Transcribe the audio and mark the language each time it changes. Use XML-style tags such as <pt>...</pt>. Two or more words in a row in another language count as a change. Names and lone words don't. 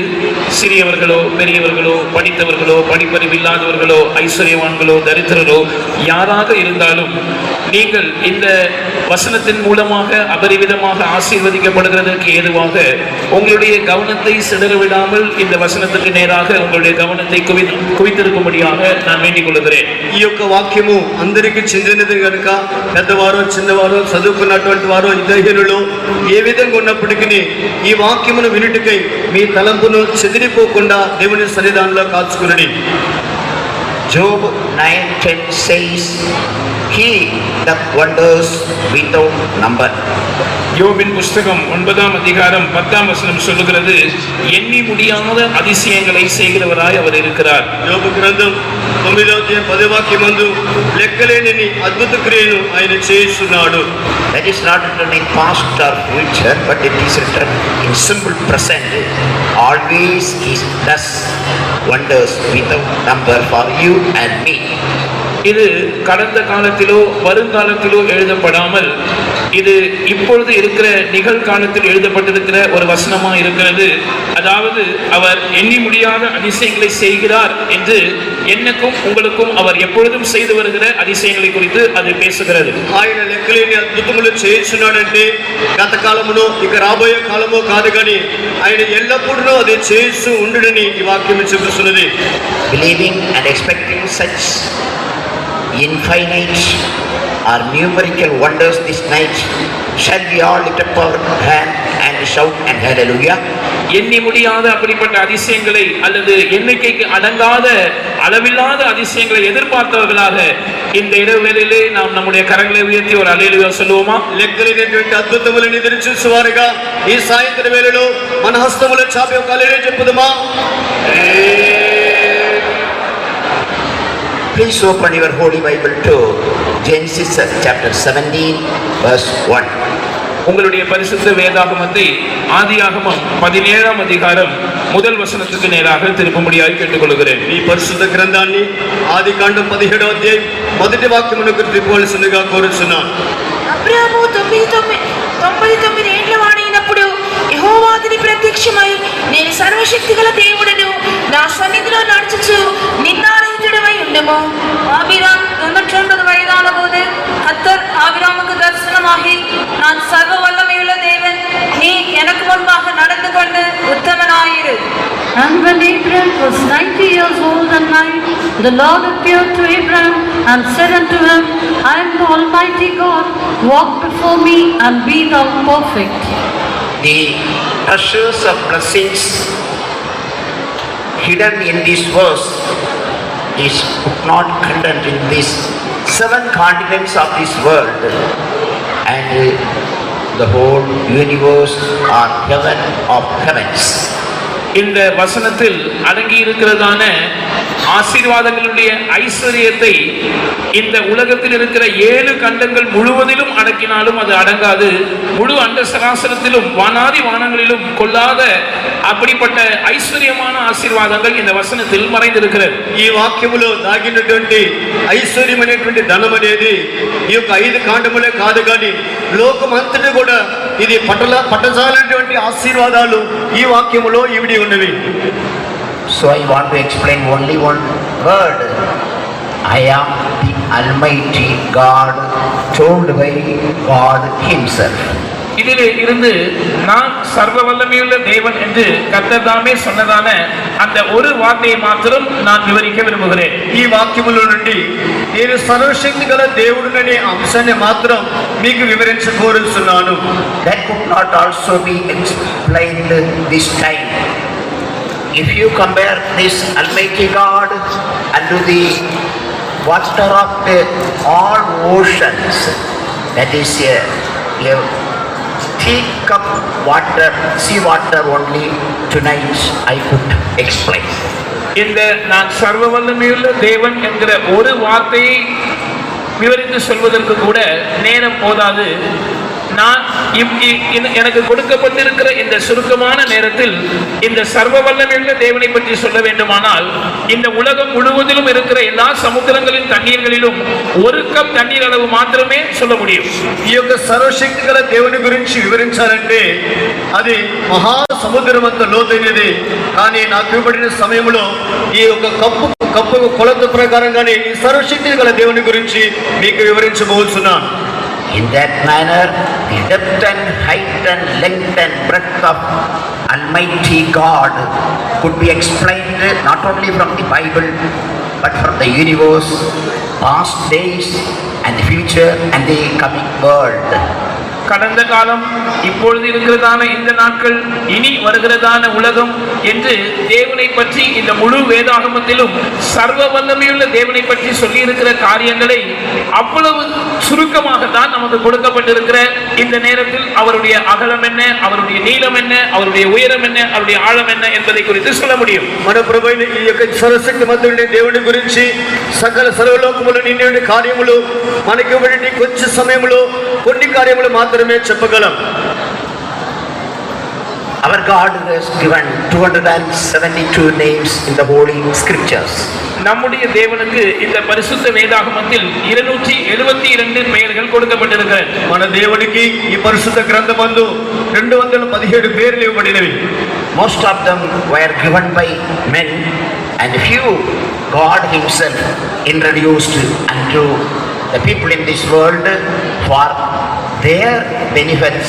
<ta>சிறியவர்களோ பெரியவர்களோ, படித்தவர்களோ படிப்பறிவில்லாதவர்களோ, ஐஸ்வர்யவான்களோ தரித்திரரோ யாராக இருந்தாலும் நீங்கள் இந்த வசனத்தின் மூலமாக அபரிவிதமாக ஆசீர்வதிக்கப்படுகிறதற்கு ஏதுவாக உங்களுடைய கவனத்தை சிதறவிடாமல் இந்த வசனத்துக்கு நேராக உங்களுடைய கவனத்தை குவித்திருக்கும்படியாக நான் வேண்டிக் கொள்கிறேன்.</ta> <te>ఈ యొక్క వాక్యము అందరికీ చెందినది కనుక పెద్దవారు చిన్నవారు చదువుకున్నటువంటి వారు విద్యాహీనులు ఏ విధంగా ఉన్నప్పటికీ ఈ వాక్యమును వినుటకై మీ తలంపును చెదిరిపోకుండా దేవుని సన్నిధానంలో కాచుకునండి.</te> <en>Job 9:10 says, He doth wonders without number.</en> <ta>யோபின் புஸ்தகம் 9ஆம் அதிகாரம் 10ஆம் வசனம் சொல்லுகிறது, எண்ணி முடியாத அதிசயங்களை செய்கிறவராய் அவர் இருக்கிறார்.</ta> <te>యోబు గ్రంథం 9వ అధ్యాయం 10వ వాక్యమందు లెక్కలేని అద్భుత క్రియలు ఆయన చేస్తున్నాడు.</te> <en>That is not written in past or future, but it is written in simple present. Always He does wonders without number for you and me.</en> <ta>இது கடந்த காலத்திலோ வருங்காலத்திலோ எழுதப்படாமல் இது இப்பொழுது இருக்கிற நிகழ்காலத்தில் எழுதப்பட்டிருக்கிற ஒரு வசனமா இருக்கிறது. அதாவது அவர் எண்ணி முடியாத அதிசயங்களை செய்கிறார் என்று என்னக்கும் உங்களுக்கும் அவர் எப்பொழுதும் செய்து வருகிற அதிசயங்களை குறித்து அது பேசுகிறது.</ta> <te>ఆయన లెక్కలేని అద్భుతములు చేస్తున్నాడంటే గత కాలములో ఇక రాబోయే కాలమో కాదు కానీ ఆయన ఎల్లప్పుడూ అది చేస్తూ ఉండునని ఈ వాక్యం చెబుతున్నది.</te> <en>Believing and expecting such infinite or numerical wonders this night, shall we all lift up our hand and shout and hallelujah?</en> <ta>எண்ணி முடியாத அப்படிப்பட்ட அதிசயங்களை அல்லது எண்ணிக்கைக்கு அடங்காத அளவில்லாத அதிசயங்களை எதிர்பார்த்தவர்களாக இந்த இடைவேளையிலே நாம் நம்முடைய கரங்களை உயர்த்தி ஒரு அல்லேலூயா சொல்லுவோமா?</ta> <te>లెక్కలేనటువంటి అద్భుతములను ఎదురు చూసేవారుగా ఈ సాయంత్రం వేళలో మన హస్తముల చాపి ఒక హల్లెలూయా చెప్పుదామా?</te> <en>Please open your Holy Bible to Genesis chapter 17 verse 1.</en> <ta>உங்களுடைய பரிசுத்த வேதாகமத்தை ஆதியாகமம் 17ஆம் அதிகாரம் முதல் வசனத்துக்கு நேராக திருப்பும்படியாய் கேட்டுக்கொள்கிறேன்.</ta> <te>ఈ పరిశుద్ధ గ్రంథాన్ని ఆదికాండం 17వ అధ్యాయం మొదటి వాక్యమునకు తిప్పవలసిందిగా కోరుచున్నాను. అబ్రాహాము 99 ఏండ్ల వాడైనప్పుడు యెహోవా అతనికి ప్రత్యక్షమై, నేను సర్వశక్తిగల దేవుడను, నా సన్నిధిలో నడుచుచు నిన్నారహితుడవై ఉండుము.</te> <ta>ஆபிராம் 99 வயதான போது கர்த்தர் ஆபிராமுக்கு தரிசனமாகி, நான் சர்வ வல்லமையுள்ள தேவன், நீ எனக்கு முன்பாக நடந்து கொண்டு உத்தமனாயிரு.</ta> <en>And when Abraham was 90 years old and nine, the Lord appeared to Abraham and said unto him, I am the Almighty God, walk before me and be thou perfect. The treasures of blessings hidden in this verse is not contained in these 7 continents of this world and the whole universe or heaven of heavens.</en> <ta>இந்த வசனத்தில் அடங்கி இருக்கிறதான ஆசீர்வாதங்களுடைய ஐஸ்வரியத்தை இந்த உலகத்தில் இருக்கிற 7 கண்டங்கள் முழுவதிலும் அடக்கினாலும் அது அடங்காது. முழு அண்ட சராசரத்திலும் வானாதி வானங்களிலும் கொள்ளாத அப்படிப்பட்ட ஐஸ்வர்யமான ஆசீர்வாதங்கள் இந்த வசனத்தில் மறைந்திருக்கிறது.</ta> <te>ఈ వాక్యములో దాగినటువంటి ఐశ్వర్యమైనటువంటి ధనం అనేది ఈ యొక్క 5 కాండములే కాదు కానీ లోకమంతటి కూడా ఇది పట్టజాలైనటువంటి ఆశీర్వాదాలు ఈ వాక్యములో ఇవిడి ఉన్నవి.</te> <en>So I want to explain only one word. I am the Almighty God, told by God Himself.</en> <ta>இதிலே இருந்து நான் சர்வ வல்லமையுள்ள தேவன் என்று கர்த்தர் தாமே சொன்னதான அந்த ஒரு வார்த்தையை மாத்திரம் நான் விவரிக்க விரும்புகிறேன்.</ta> <te>ఈ వాక్యములో నుండి నేను సర్వశక్తి గల దేవుడిననే అంశాన్ని మాత్రం మీకు వివరించకోరుచున్నాను.</te> <en>That could not also be explained this time. If you compare this Almighty God unto the water of all oceans, that is a thick of water, sea water only, tonight I could explain.</en> <ta>இந்த நான் சர்வ வல்லமையுள்ள தேவன் என்கிற ஒரு வார்த்தையை விவரித்து சொல்வதற்கு கூட நேரம் போதாது. நான் எனக்கு கொடுக்கப்பட்டிருக்கிற இந்த சுருக்கமான நேரத்தில் இந்த சர்வ வல்லமையுள்ள தேவனை பற்றி சொல்ல வேண்டுமானால் இந்த உலகம் முழுவதிலும் இருக்கிற எல்லா சமுத்திரங்களின் தண்ணீர்களிலும் 1 கப் தண்ணீர் அளவு மாத்திரமே சொல்ல முடியும்.</ta> <te>ఈ యొక్క సర్వశక్తి గల దేవుని గురించి వివరించాలంటే అది మహా సముద్రం అంత లోతైనది. కానీ నాకు ఇవ్వబడిన సమయంలో ఈ యొక్క కప్పు కొలత ప్రకారంగానే ఈ సర్వశక్తి గల దేవుని గురించి మీకు వివరించబోతున్నాను.</te> <en>In that manner, the depth and height and length and breadth of Almighty God could be explained not only from the Bible, but from the universe, past days and the future and the coming world.</en> <ta>கடந்த காலம், இப்பொழுது இருக்கிறதான இந்த நாட்கள், இனி வருகிறதான உலகம் என்று தேவனை பற்றி இந்த முழு வேதாகமத்திலும் சர்வ வல்லமையுள்ள தேவனை பற்றி சொல்லி இருக்கிற காரியங்களை அவ்வளவு சுருக்கமாகத்தான் நமக்கு கொடுக்கப்பட்டிருக்கிற இந்த நேரத்தில் அவருடைய அகலம் என்ன, அவருடைய நீளம் என்ன, அவருடைய உயரம் என்ன, அவருடைய ஆழம் என்ன என்பதை குறித்து சொல்ல முடியும்.</ta> <te>మన ప్రభువైన ఈ యొక్క సర్వశక్తి మంతుడి దేవుని గురించి సకల సర్వలోకములు నిండి కార్యములు మనకి ఇవ్వబడి కొంచెం సమయంలో కొన్ని కార్యములు మాత్రమే చెప్పగలం.</te> <en>Our God has given 272 names in the Holy Scriptures.</en> <ta>நம்முடைய தேவனுக்கு இந்த பரிசுத்த வேதாகமத்தில் 272 பெயர்கள் கொடுக்கப்பட்டிருக்கிறது.</ta> <te>మన దేవునికి ఈ పరిశుద్ధ గ్రంథమందు 217 పేర్లు ఇవ్వబడినవి.</te> <en>Most of them were given by men, and few God himself introduced unto the people in this world for their benefits.</en>